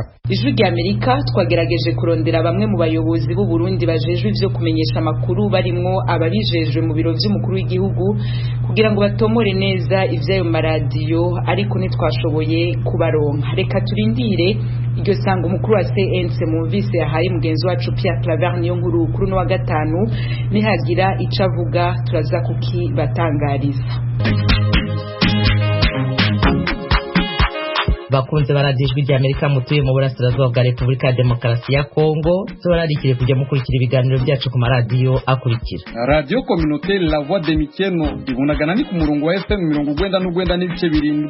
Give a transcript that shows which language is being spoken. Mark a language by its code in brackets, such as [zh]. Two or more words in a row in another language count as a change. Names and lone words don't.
[rn] Ijwi ry'Amerika twagerageje kurondera bamwe mu bayobozi b'u Burundi bajejwe ivyo kumenyesha amakuru barimwo ababijejwe mu biro vy'umukuru w'igihugu kugira ngo batomore neza ivyayo maradiyo, ariko ntitwashoboye kubaronka. Reka turindire iryo sanga umukuru wa CNC mumvise yahaye mugenzi wacu Pierre Claver Nkuru kuri no wa gatanu, nihagira ico avuga turaza kukibatangariza. Bakunze baradijwe ry'Amerika mutuye mu burasirazuba bwa Repubulika ya Demokarasi ya Kongo, tubararikire kujya mukurikira ibiganiro byacu ku maradiyo akurikira. Radio Communautaire La Voix de Mikeno ibunagana ni ku murongo wa FM 99 n'ibice birindwi.